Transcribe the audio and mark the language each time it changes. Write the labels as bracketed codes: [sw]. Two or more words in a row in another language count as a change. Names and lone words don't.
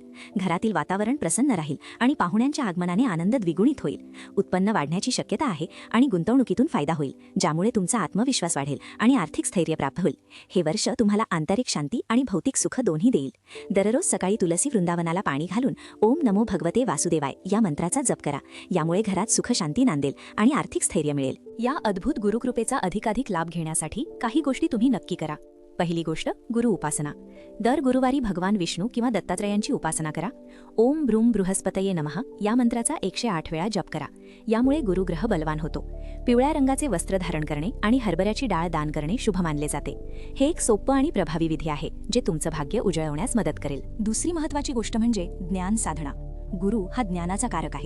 [mr] घरातील वातावरण प्रसन्न राहील आणि पाहुण्यांच्या आगमनाने आनंद द्विगुणित होईल. उत्पन्न वाढण्याची शक्यता आहे आणि गुंतवणुकीतून फायदा होईल, ज्यामुळे तुमचा आत्मविश्वास वाढेल आणि आर्थिक स्थैर्य प्राप्त होईल. हे वर्ष तुम्हाला आंतरिक शांती आणि भौतिक सुख दोन्ही देईल. दररोज सकाळी तुलसी वृंदावनाला पाणी घालून [sa] ओम नमो भगवते वासुदेवाय [mr] या मंत्राचा जप करा. यामुळे घरात सुख शांती नांदेल आणि आर्थिक स्थैर्य मिळेल. या अद्भुत गुरुकृपेचा अधिकाधिक लाभ घेण्यासाठी काही गोष्टी तुम्ही नक्की करा. पहिली गोष्ट, गुरु उपासना. दर गुरुवारी भगवान विष्णू किंवा दत्तात्रयांची उपासना करा. [sa] ओम ब्रूम बृहस्पतये नमः [mr] या मंत्राचा 108 वेळा जप करा. यामुळे गुरुग्रह बलवान होतो. पिवळ्या रंगाचे वस्त्र धारण करणे आणि हरभऱ्याची डाळ दान करणे शुभ मानले जाते. हे एक सोपं आणि प्रभावी विधी आहे, जे तुमचं भाग्य उजळवण्यास मदत करेल. दुसरी महत्त्वाची गोष्ट म्हणजे ज्ञान साधना. गुरु हा ज्ञानाचा कारक आहे.